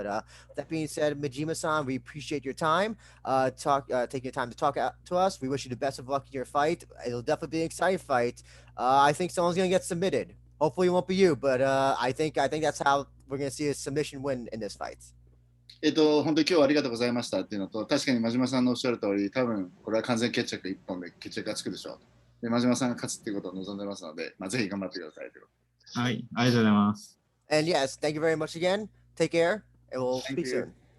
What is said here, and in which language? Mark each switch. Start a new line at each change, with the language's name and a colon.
English: But that being said, Majima-san, we appreciate your time. Taking your time to talk to us. We wish you the best of luck in your fight. It'll definitely be an exciting fight. I think someone's gonna get submitted. Hopefully it won't be you, but I think that's how we're gonna see a submission win in this fight.
Japanese: 本当に今日はありがとうございましたっていうのと、確かに真島さんのおっしゃる通り、多分これは完全決着一本で決着がつくでしょう。で、真島さんが勝つっていうことを望んでますので、ぜひ頑張ってくださいということ。はい、ありがとうございます。
English: And yes, thank you very much again. Take care, and we'll speak soon.